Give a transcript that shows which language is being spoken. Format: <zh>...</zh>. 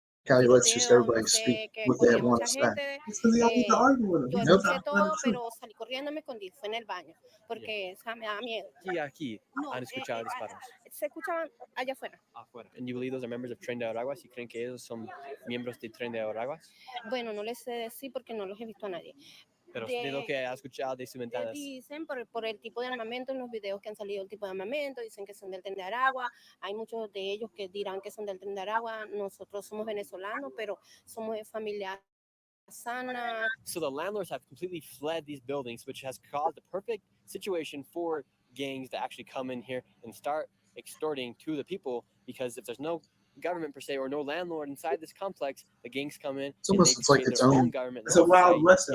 <en>How he lets just everybody speak what they want to say.</en> <es>Yo escuché todo, pero salí corriendo, me escondí, fue en el baño, porque me daba miedo. Aquí han escuchado disparos. Se escuchaban allá afuera. Afuera.</es> <en>And you believe those are members of Tren de Araguas?</en> <es>¿Y creen que ellos son miembros de Tren de Araguas? Bueno, no les sé decir porque no los he visto a nadie. Pero de lo que ha escuchado de sus ventanas. Dicen por el tipo de armamento, en los videos que han salido el tipo de armamento, dicen que son del Tren de Aragua. Hay muchos de ellos que dirán que son del Tren de Aragua. Nosotros somos venezolanos, pero somos de familia sana.</es> <en>So the landlords have completely fled these buildings, which has caused the perfect situation for gangs to actually come in here and start extorting to the people, because if there's no government per se or no landlord inside this complex, the gangs come in. It's almost and they like its their own government. It's a wild west.</en>